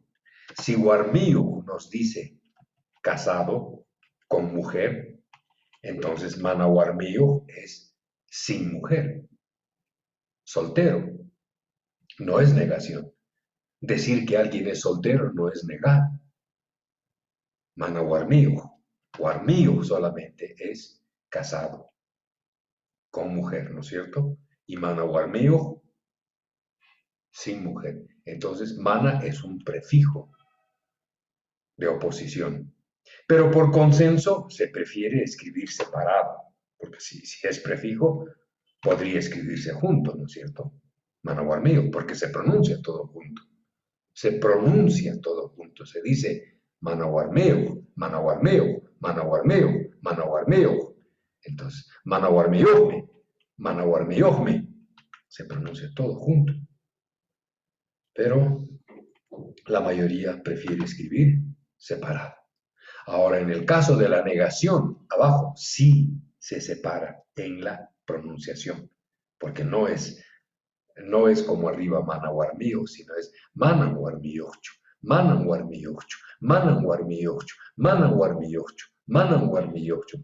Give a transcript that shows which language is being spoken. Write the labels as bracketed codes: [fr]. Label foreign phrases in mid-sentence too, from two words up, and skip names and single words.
[es] Si Warmiu nos dice casado con mujer, entonces [qu] Mana Warmiu [es] es sin mujer, soltero. No es negación. Decir que alguien es soltero no es negar. [qu] Mana guarmío. [es] Guarmío solamente es casado con mujer, ¿no es cierto? Y [qu] mana guarmío [es] sin mujer. Entonces, mana es un prefijo de oposición. Pero por consenso se prefiere escribir separado, porque si es prefijo, podría escribirse junto, ¿no es cierto? Managuarmío, porque se pronuncia todo junto. Se pronuncia todo junto. Se dice [qu] managuarmeo, managuarmeo, managuarmeo, managuarmeo. Entonces, managuarmiojme, managuarmiojme. [es] Se pronuncia todo junto. Pero la mayoría prefiere escribir separado. Ahora, en el caso de la negación, abajo sí se separa en la pronunciación, porque no es como arriba managuarmío, sino es mananguarmiocho, mananguarmiocho, mananguarmiocho, mananguarmiocho, mananguarmiocho.